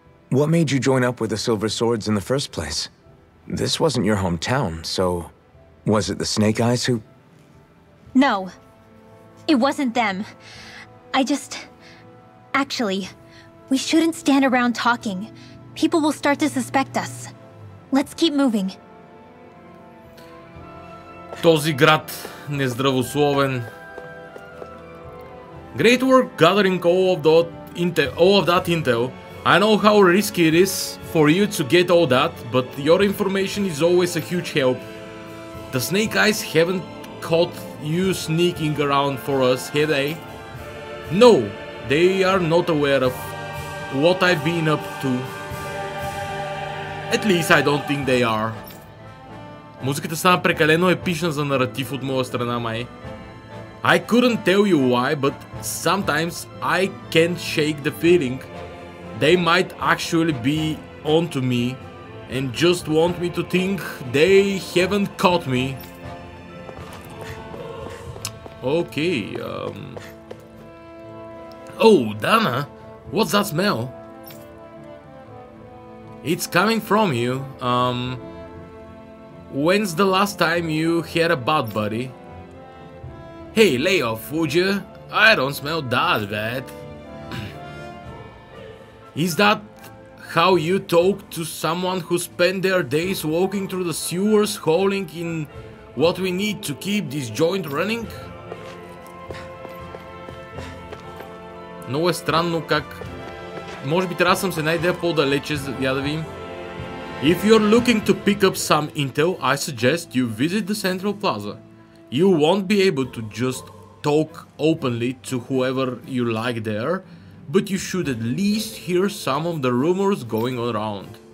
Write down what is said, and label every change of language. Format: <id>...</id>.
<en>What made you join up with the Silver Swords in the first place? This wasn't your hometown, so was it the Snake Eyes who... No, it wasn't them. Actually, we shouldn't stand around talking. People will start to suspect us. Let's keep moving.</en> <bg>Този град нездравословен.</bg> <en>Great work gathering all of that intel. I know how risky it is for you to get all that, but your information is always a huge help. The Snake Eyes haven't caught you sneaking around for us, have they? No, they are not aware of what I've been up to. At least I don't think they are.</en> <bg>Музиката стана прекалено епична за наратив от моя страна, май.</bg> <en>I couldn't tell you why, but sometimes I can't shake the feeling they might actually be onto me and just want me to think they haven't caught me. Okay, Oh, Dana, what's that smell? It's coming from you. When's the last time you had a bath, buddy? Hey, lay off, would you? I don't smell that bad. Is that how you talk to someone who spent their days walking through the sewers hauling in what we need to keep this joint running?</en> <bg>Много е странно как... Може би трябва да съм се една идея по-далече, я да видим.</bg> <en>If you're looking to pick up some intel, I suggest you visit the Central Plaza. You won't be able to just talk openly to whoever you like there, but you should at least hear some of the rumors going around.</en>